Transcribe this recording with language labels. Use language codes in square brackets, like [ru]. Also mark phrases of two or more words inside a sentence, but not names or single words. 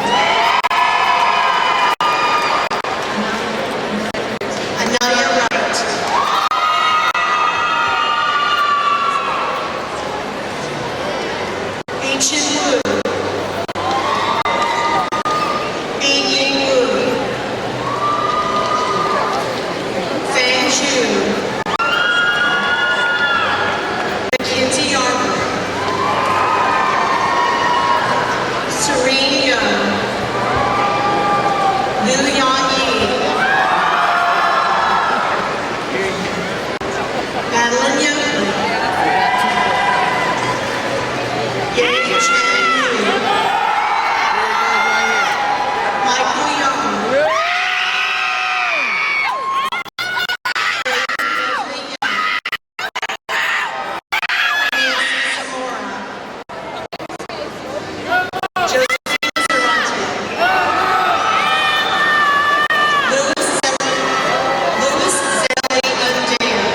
[en] Anaya Wright, Ancient Wu, Ying Wu, Fang Zhu, Mackenzie Arbor, Serene Young, Liu Yan Yi, Madeline Yoakley, Ye Chan Yu, Michael Young, Nancy Zamora, Josephine Zarate, Louis Zelly Undea,